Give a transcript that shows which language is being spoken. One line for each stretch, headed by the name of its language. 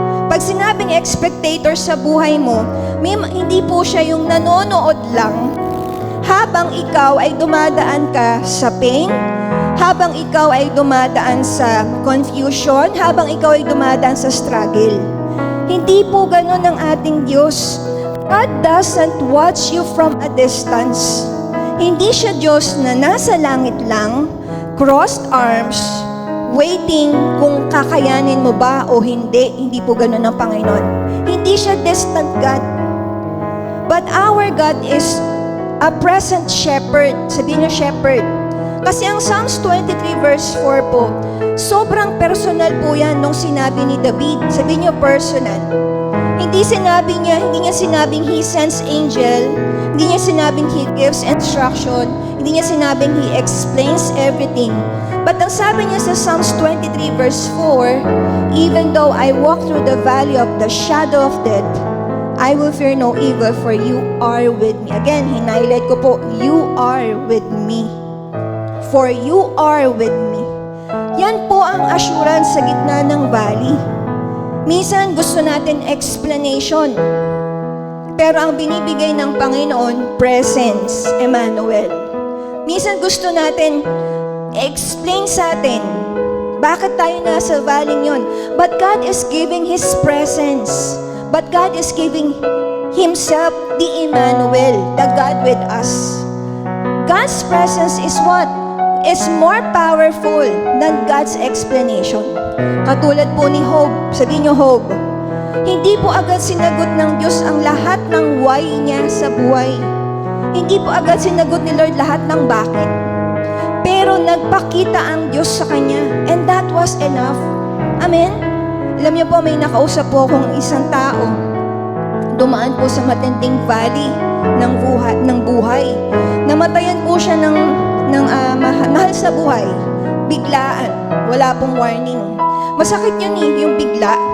Filipino: Pag sinabing spectator sa buhay mo, hindi po siya yung nanonood lang habang ikaw ay dumadaan ka sa pain, habang ikaw ay dumadaan sa confusion, habang ikaw ay dumadaan sa struggle. Hindi po ganun ang ating Diyos.
English: God doesn't watch you from a distance.
Filipino: Hindi siya Diyos na nasa langit lang, crossed arms, waiting kung kakayanin mo ba o hindi. Hindi po ganun ang Panginoon. Hindi siya distant God.
English: But our God is a present shepherd.
Filipino: Sabihin niyo shepherd. Kasi ang Psalms 23 verse 4 po, sobrang personal po yan nung sinabi ni David. Sabihin niyo personal. Hindi niya sinabing
English: he sends angel,
Filipino: hindi niya sinabing
English: he gives instruction,
Filipino: hindi niya sinabing
English: he explains everything. But
Filipino: ang sabi niya sa
English: Psalms 23 verse 4, even though I walk through the valley of the shadow of death, I will fear no evil, for you are with me. Again,
Filipino: hinighlight ko po,
English: you are with me. For you are with me.
Filipino: Yan po ang assurance sa gitna ng valley. Minsan gusto natin explanation. Pero ang binibigay ng Panginoon, presence, Emmanuel. Minsan gusto natin explain sa atin bakit tayo nasa valley yon.
English: But God is giving His presence. But God is giving Himself, the Emmanuel, the God with us. God's presence is what? Is more powerful than God's explanation.
Filipino: Katulad po ni Job, sabihin niyo Job, hindi po agad sinagot ng Diyos ang lahat ng why niya sa buhay. Hindi po agad sinagot ni Lord lahat ng bakit. Pero nagpakita ang Diyos sa kanya,
English: and that was enough. Amen?
Filipino: Alam niyo po, may nakausap po akong isang tao. Dumaan po sa matinding valley ng buhay. Namatayan po siya ng mahal sa buhay. Biglaan. Wala pong warning. Masakit yun eh, yung bigla.